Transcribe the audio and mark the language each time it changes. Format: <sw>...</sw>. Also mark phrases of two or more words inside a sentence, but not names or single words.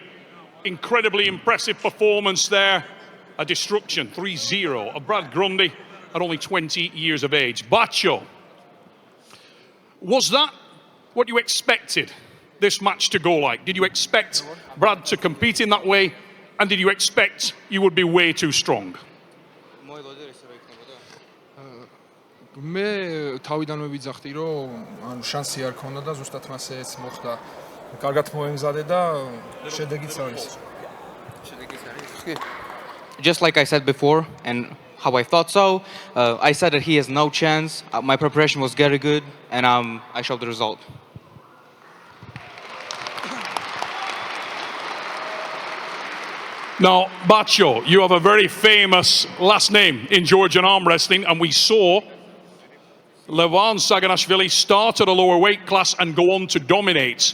<en>Incredibly impressive performance there. A destruction, 3-0 of Brad Grundy at only 20 years of age. Bacho, was that what you expected this match to go like? Did you expect Brad to compete in that way? And did you expect you would be way too strong?</en> <ka>მე თავიდანვე ვიძახდი რომ ანუ შანსი არ ქონდა და ზუსტად მასეც მოხდა. კარგად მოემზადე და შედეგიც არის.</ka> <en>Just like I said before, and how I thought so. I said that he has no chance. My preparation was very good, and I showed the result. Now, Bacho, you have a very famous last name in Georgian arm wrestling, and we saw Levan Saginashvili start at a lower weight class and go on to dominate.</en>